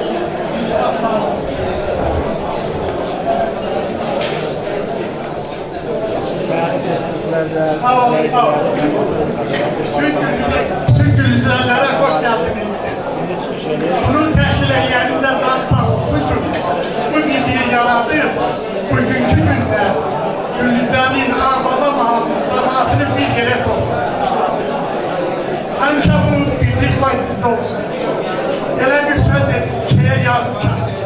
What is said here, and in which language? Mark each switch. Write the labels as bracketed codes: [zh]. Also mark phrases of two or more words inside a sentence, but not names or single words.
[az] Sağ olun, sağ olun. [tr] Tüm Gülüncəlilere hoş geldiniz. [az] Bunu təşkil edənin də canı sağ olsun ki, bu birliyi yaradı. Bugünkü gündə Gülüncənin ağbaba cəmaatını bir yerə toplu. Həmişə bu birlik var bizdə olsun. Elə bir söz şeye yazmışam.